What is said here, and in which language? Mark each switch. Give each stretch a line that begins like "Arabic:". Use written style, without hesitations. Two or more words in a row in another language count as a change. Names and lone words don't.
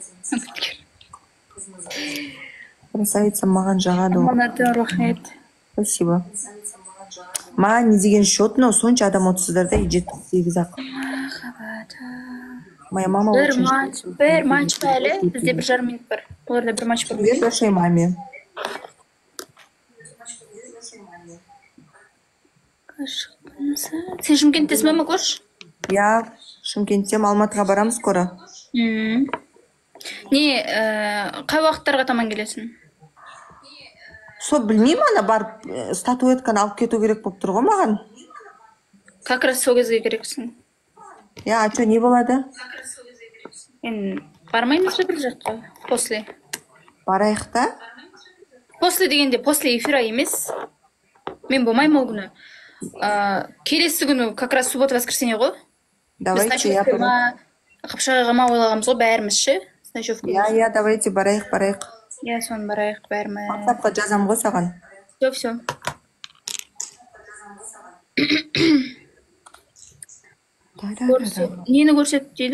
Kazakh: Красавица, маған жағады. Аманаты, рахмет.
Russian: Спасибо.
Kazakh: Маған не деген счет, но сонша адам отырсыздар да, 7-8 ақ.
Russian: Моя мама
Kazakh: бір матч па әлі? Бізде 1,5 минут бар. Оларда бір матч бар.
Russian: Привет вашей маме.
Kazakh: Сен Шымкенттесің ба, Макош? Я Шымкенттен, Алматыға барам скоро. Не, қай уақыттарға таман келесің? Сол білмеймін, ана барып статуэтканы алып кету керек болып тұр ғой маған.
Russian: Как раз
Kazakh: сол кезге керексің. Я,
Russian: а что,
Kazakh: не болады? Мен бармаймыз ба бір жаққа?
Russian: После.
Kazakh: Барайық та? После дегенде,
Russian: после эфира
Kazakh: емес. Мен болмаймын ол күні. Келесі күні,
Russian: как раз суббота-воскресенье
Kazakh: ғой. Давайте, я барайық. Қапшағайға ма ойлағамыз ғой, бәріміз ше? Я, давайте барайық. Я, соны барайық, бәріміз. WhatsApp-қа жазам ғой саған. Все. Нені көрсет дейді?